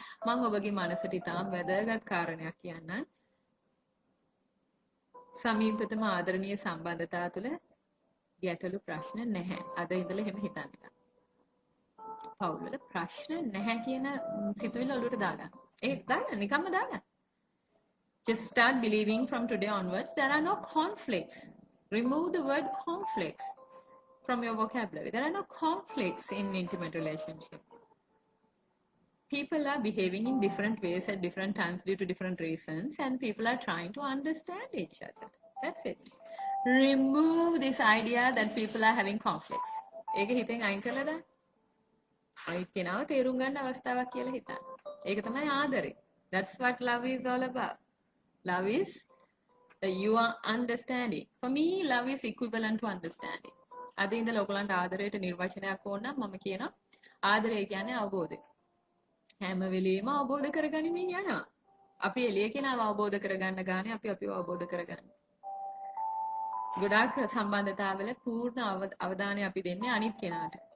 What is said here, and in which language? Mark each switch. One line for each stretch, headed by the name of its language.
Sinhala: මම ඔබගේ මනසට ඉතාම වැදගත් කාරණයක් කියන්නම්. සමීපතම ආදරණීය සම්බන්ධතාව තුළ ගැටලු ප්‍රශ්න නැහැ. අද ඉඳලා එහෙම හිතන්න. පවුල් වල ප්‍රශ්න නැහැ කියන සිතුවිල්ල ඔලුවට දාගන්න. ඒක දාගන්න, නිකම්ම දාගන්න.
English: Just start believing from today onwards there are no conflicts. Remove the word conflicts. from your vocabulary. There are no conflicts in intimate relationships. People are behaving in different ways at different times due to different reasons, and people are trying to understand each other. That's it. Remove this idea that people are having conflicts.
Sinhala: ඒක හිතෙන් අයින් කළා දාන්න. අනිත් කෙනාව තේරුම් ගන්න අවස්ථාවක් කියලා හිතන්න. ඒක තමයි ආදරේ.
English: That's what love is all about. Love is you are understanding. For me, love is equivalent to understanding.
Sinhala: අද ඉඳලා ඔයගලන්ට ආදරයට නිර්වචනයක් ඕන නම් මම කියනවා ආදරය කියන්නේ අවබෝධය. හැම වෙලෙම අවබෝධ කරගනිමින් යනවා. අපි එළිය කෙනාව අවබෝධ කරගන්න ගානේ අපි අපිව අවබෝධ කරගන්න. ගොඩාක් සම්බන්ධතාවල පූර්ණ අවධානය අපි දෙන්නේ අනිත් කෙනාට.